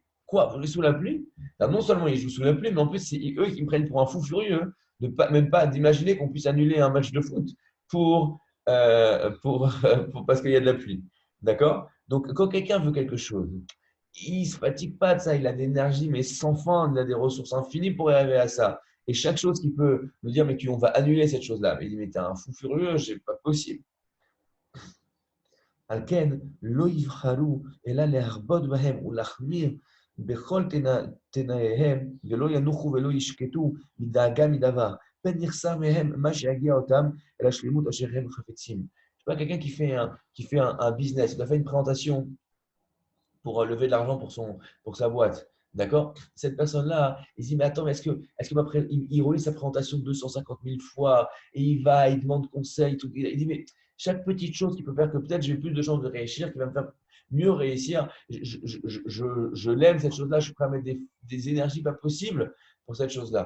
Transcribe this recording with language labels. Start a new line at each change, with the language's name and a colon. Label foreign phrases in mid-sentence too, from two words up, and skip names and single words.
French: Quoi, vous jouez sous la pluie? Alors, non seulement ils jouent sous la pluie, mais en plus, c'est eux qui me prennent pour un fou furieux, hein, de pas, même pas d'imaginer qu'on puisse annuler un match de foot parce qu'il y a de la pluie. D'accord? Donc, quand quelqu'un veut quelque chose, il ne se fatigue pas de ça, il a de l'énergie, mais sans fin, il a des ressources infinies pour arriver à ça. Et chaque chose qui peut nous dire, mais on va annuler cette chose-là. Mais il dit, mais t'es un fou furieux, c'est pas possible.
Hebrew: על כן, לא יבחרו אלא להרבות בהם ולהחמיר בכל תנאיהם, ולא ינוחו ולא ישקטו מדאגה מדבר, פן יחסר מהם מה שיגיע אותם אל השלמות אשר הם חפצים.
French: Je sais pas, quelqu'un qui fait un business, il a fait une présentation pour lever de l'argent pour sa boîte. D'accord? Cette personne-là, il se dit, mais attends, il relit sa présentation 250 000 fois et il demande conseil. Tout, il dit, mais chaque petite chose qui peut faire que peut-être j'ai plus de chances de réussir, qui va me faire mieux réussir, je l'aime cette chose-là, je suis prêt à mettre des énergies pas possibles pour cette chose-là.